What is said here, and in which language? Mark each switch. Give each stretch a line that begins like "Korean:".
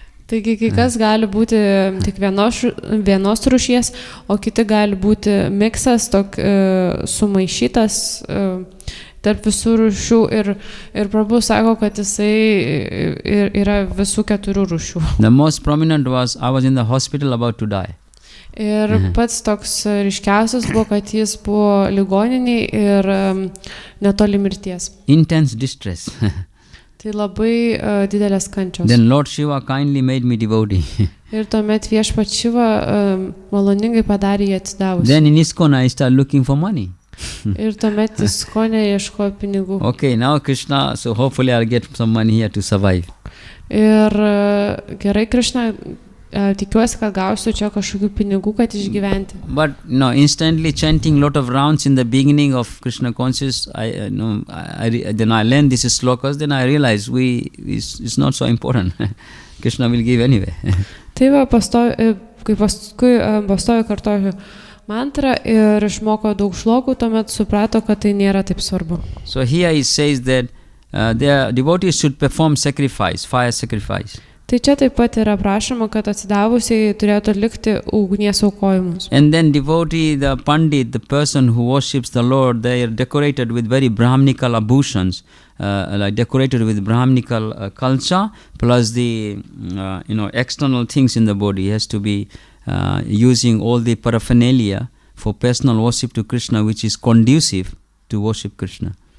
Lithuanian: Taigi, kai kas gali būti tik vienos rūšies, o kiti gali būti miksas, sumaišytas tarp visų rūšių ir prabhu sako, kad jisai yra visų 4 rūšių.
English: The most prominent was I was in the hospital about to die.
Lithuanian: Ir pats toks ryškiausias buvo, kad jis buvo ligoniniai ir netoli mirties.
English: Intense distress.
Lithuanian: Tai labai didelės kančios.
English: Then Lord Shiva kindly made me devotee.
Lithuanian: Ir tuomet viešpats Šiva maloningai padarė jį atsidavus.
English: Then in ISKCON I started looking for money.
Lithuanian: Ir tuomet ISKCON'e ieškojo pinigų.
English: Okay, now Krishna, so hopefully I'll get some money here to survive.
Lithuanian: Ir gerai, Krishna, tikiuosi, kad gausiu čia kažkokių pinigų, kad išgyventi.
English: But no, instantly chanting lot of rounds in the beginning of Krishna conscious, then I learned this slokas, then I realized it's not so important. Krishna will give anyway.
Lithuanian: Tai va, kai pastoju kartoju mantrą ir išmoko daug šlokų, tuomet suprato, kad tai nėra taip svarbu.
English: So here he says that their devotees should perform sacrifice, fire sacrifice.
Lithuanian: Tai čia taip pat yra prašoma, kad atsidavusiai turėtų atlikti ugnies aukojimus.
English: And then devotee, the pandit, the person who worships the Lord, they are decorated with very brahminical abhushan's, like decorated with brahminical culture, plus the external things in the body. He has to be using all the paraphernalia for personal worship to Krishna, which is conducive to worship Krishna.